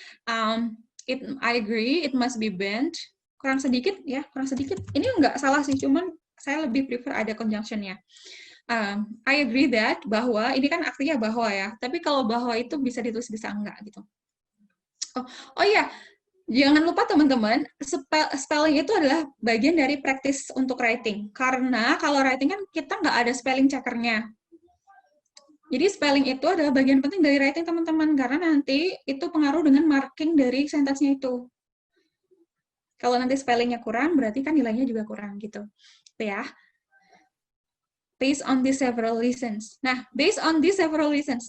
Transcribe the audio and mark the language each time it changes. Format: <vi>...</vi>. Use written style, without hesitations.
<en>I agree, it must be banned.</en> <id>Kurang sedikit ya, kurang sedikit. Ini nggak salah sih, cuman saya lebih prefer ada conjunction-nya. I agree that, bahwa, ini kan artinya bahwa ya, tapi kalau bahwa itu bisa ditulis bisa enggak gitu. Oh iya, jangan lupa teman-teman, spelling itu adalah bagian dari praktis untuk writing. Karena kalau writing kan kita nggak ada spelling checkernya. Jadi spelling itu adalah bagian penting dari writing teman-teman, karena nanti itu pengaruh dengan marking dari sentence-nya itu. Kalau nanti spellingnya kurang, berarti kan nilainya juga kurang gitu. Ya.</id> <en>Based on these several reasons. Nah, based on these several reasons.</en>